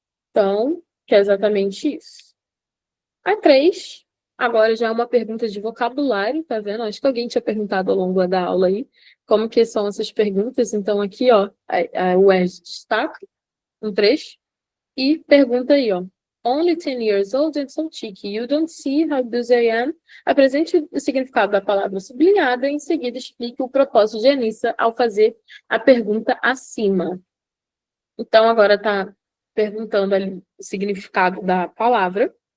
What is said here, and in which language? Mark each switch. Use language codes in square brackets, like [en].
[pt] Então, que é exatamente isso. A 3, agora já é uma pergunta de vocabulário, tá vendo? Acho que alguém tinha perguntado ao longo da aula aí como que são essas perguntas. Então, aqui, ó, o ERG destaca um trecho e pergunta aí, ó. [en] Only 10 years old and so cheeky. You don't see how busy I am. [pt] Apresente o significado da palavra sublinhada e em seguida explique o propósito de Anissa ao fazer a pergunta acima. Então, agora está perguntando ali o significado da palavra.